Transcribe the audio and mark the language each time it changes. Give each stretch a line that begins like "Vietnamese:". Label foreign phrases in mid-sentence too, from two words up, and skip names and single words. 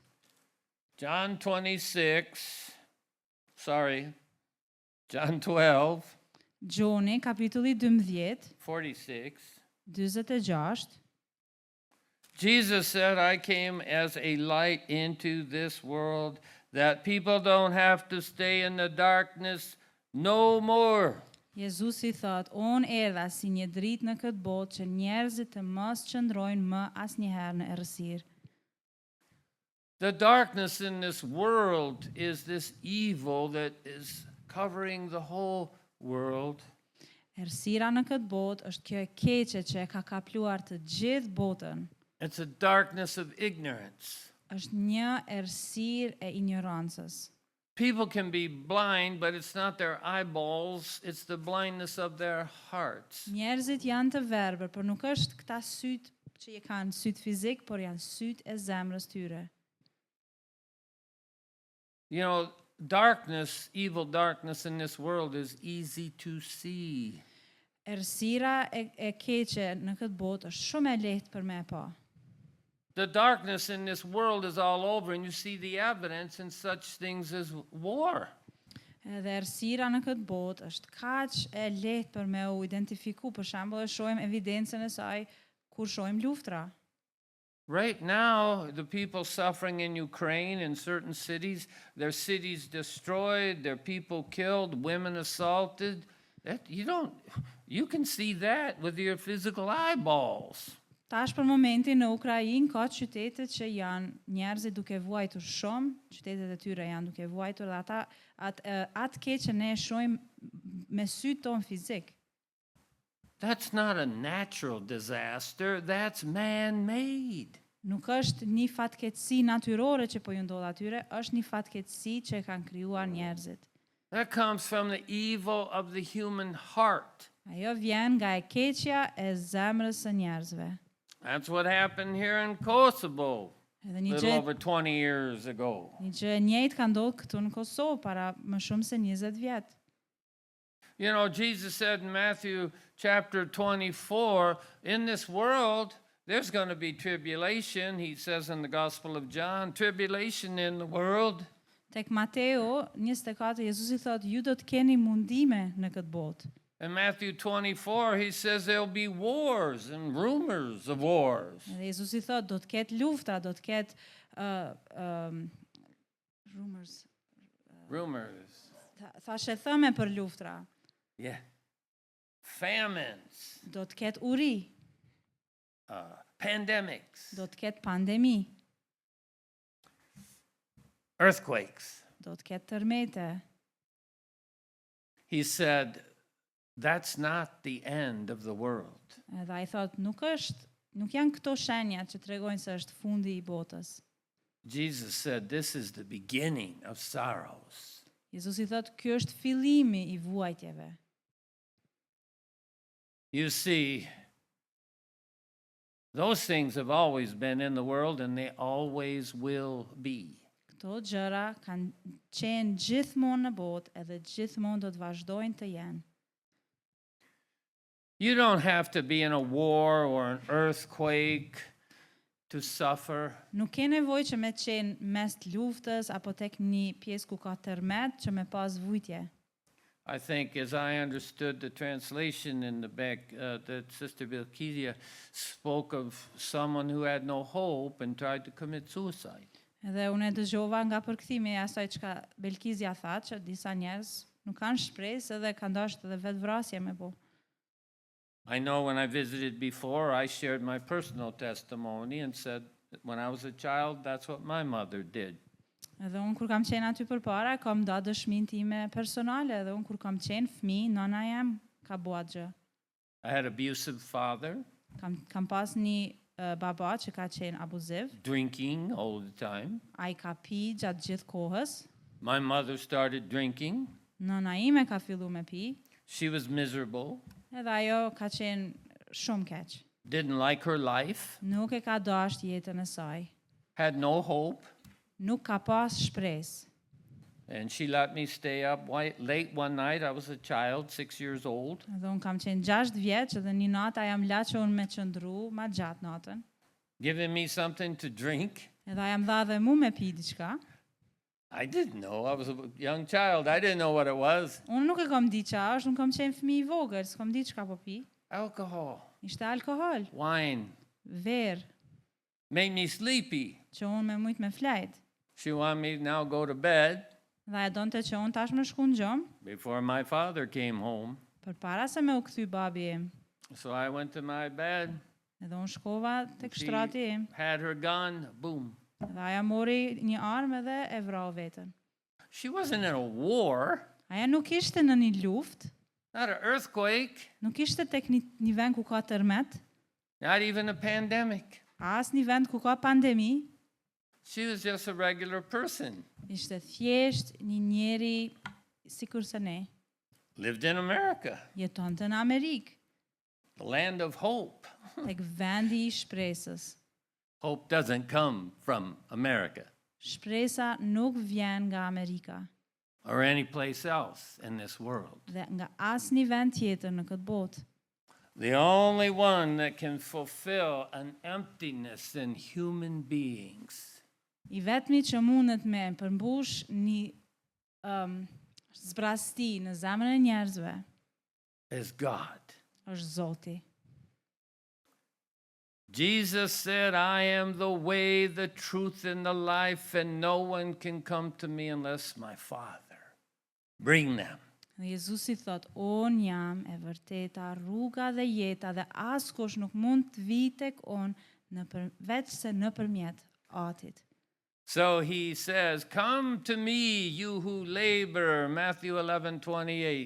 English: John 12,
Albanian: Gjoni, kapitulli 12,
English: 46.
Albanian: 46.
English: Jesus said, I came as a light into this world that people don't have to stay in the darkness no more.
Albanian: Jezusi thot, unë erdha si një dritë në këtë botë që njerëzit të mos qëndrojnë më asnjëherë në errësirë.
English: The darkness in this world is this evil that is covering the whole world.
Albanian: Errësira në këtë botë është kjo e keqe që e ka kapluar të gjithë botën.
English: It's a darkness of ignorance.
Albanian: Është një errësirë e ignorancës.
English: People can be blind, but it's not their eyeballs, it's the blindness of their hearts.
Albanian: Njerëzit janë të verbër, por nuk është këta syt që i kanë syt fizik, por janë syt e zemrës tyre.
English: You know, darkness, evil darkness in this world is easy to see.
Albanian: Errësira e keqe në këtë botë është shumë e lehtë për me pa.
English: The darkness in this world is all over, and you see the evidence in such things as war.
Albanian: Edhe errësira në këtë botë është kaq e lehtë për me u identifiku, për shembull, e shohim evidencën e saj kur shohim luftra.
English: Right now, the people suffering in Ukraine in certain cities, their cities destroyed, their people killed, women assaulted. You can see that with your physical eyeballs.
Albanian: Tash për momentin në Ukrainë ka qytete që janë njerëzit duke vuajtur shumë, qytetet e tyre janë duke vuajtur dhe ata atë keqe ne e shohim me sytë tonë fizik.
English: That's not a natural disaster, that's man-made.
Albanian: Nuk është një fatkeqësi natyrore që po ju ndodh atyre, është një fatkeqësi që e kanë krijuar njerëzit.
English: That comes from the evil of the human heart.
Albanian: Ajo vjen nga e keqja e zemrës së njerëzve.
English: That's what happened here in Kosovo
Albanian: Edhe a një
English: little
Albanian: gjë
English: over 20 years ago.
Albanian: një gjë e njëjtë ka ndodhur këtu në Kosovë para më shumë se 20 vjet.
English: You know, Jesus said in Matthew chapter 24, in this world, there's going to be tribulation. He says in the Gospel of John, tribulation in the world.
Albanian: Tek Mateo 24 Jezusi thot ju do të keni mundime në këtë botë.
English: In Matthew 24, he says there'll be wars and rumors of wars.
Albanian: Edhe Jezusi thot do të ketë luftra, do të ketë
English: Rumors.
Albanian: Thashë thëme për luftra.
English: Yeah. Famines.
Albanian: Do të ketë uri,
English: Pandemics.
Albanian: do të ketë pandemi,
English: Earthquakes.
Albanian: do të ketë tërmete.
English: He said, that's not the end of the world.
Albanian: Edhe ai thot nuk janë këto shenja që tregojnë se është fundi i botës.
English: Jesus said, this is the beginning of sorrows.
Albanian: Jezusi thot ky është fillimi i vuajtjeve.
English: You see, those things have always been in the world and they always will be.
Albanian: Këto gjëra kanë qenë gjithmonë në botë edhe gjithmonë do të vazhdojnë të jenë.
English: You don't have to be in a war or an earthquake to suffer.
Albanian: Nuk ke nevojë që me qenë mes të luftës apo tek një pjesë ku ka tërmet që me pas vujtje.
English: I think, as I understood the translation in the back, that Sister Bilkidia spoke of someone who had no hope and tried to commit suicide.
Albanian: Edhe unë e dëgjova nga përkthimi i asaj çka Belkizia tha që disa njerëz nuk kanë shpresë edhe kanë dashur edhe vetvrasje me bo.
English: I know when I visited before, I shared my personal testimony and said that when I was a child, that's what my mother did.
Albanian: Edhe unë kur kam qenë aty përpara, kam da dëshminë time personale, edhe unë kur kam qenë fëmijë, nona jam ka bua gjë.
English: I had abusive father,
Albanian: Kam pas një baba që ka qenë abuziv,
English: drinking all the time.
Albanian: ai ka pi gjatë gjithë kohës,
English: My mother started drinking.
Albanian: nona ime ka fillu me pi,
English: She was miserable,
Albanian: edhe ajo ka qenë shumë keq.
English: didn't like her life,
Albanian: Nuk e ka dasht jetën e saj,
English: had no hope,
Albanian: nuk ka pas shpresë.
English: and she let me stay up late one night. I was a child, 6 years old.
Albanian: Edhe unë kam qenë 6 vjeç edhe një natë jam la që unë me qëndru ma gjatë natën.
English: Giving me something to drink.
Albanian: Edhe jam dha dhe mu me pi diçka.
English: I didn't know. I was a young child. I didn't know what it was.
Albanian: Unë nuk e kom di qa është, unë kom qenë fëmijë i vogël, s'kom di çka po pi.
English: Alcohol,
Albanian: Ishte alkohol,
English: wine,
Albanian: verë,
English: made me sleepy.
Albanian: që unë me mujt me flajt.
English: She wanted me to now go to bed
Albanian: Dhe e donte që unë tash me shku në gjomë,
English: before my father came home.
Albanian: për para se me u kthy babi im.
English: So I went to my bed.
Albanian: Edhe unë shkova tek
English: She
Albanian: shtrati im.
English: had her gun. Boom.
Albanian: Dhe aja mori një armë edhe e vrau veten.
English: She wasn't in a war,
Albanian: Aja nuk ishte në një luftë,
English: not an earthquake,
Albanian: nuk ishte tek një vend ku ka tërmet,
English: not even a pandemic.
Albanian: as një vend ku ka pandemi,
English: She was just a regular person.
Albanian: ishte thjesht një njeri sikur se ne,
English: Lived in America,
Albanian: jetonte në Amerikë,
English: the land of hope.
Albanian: tek vendi i shpresës.
English: Hope doesn't come from America
Albanian: Shpresa nuk vjen nga Amerika
English: or any place else in this world.
Albanian: dhe nga asnjë vend tjetër në këtë botë.
English: The only one that can fulfill an emptiness in human beings
Albanian: I vetmi që mundet me përmbush një zbrasti në zemrën e njerëzve
English: is God.
Albanian: është Zoti.
English: Jesus said, I am the way, the truth, and the life, and no one can come to me unless my Father bring them.
Albanian: Dhe Jezusi thot, unë jam e vërteta, rruga dhe jeta dhe askush nuk mund të vi tek unë veç se nëpërmjet Atit.
English: So he says, come to me, you who labor, Matthew 11:28.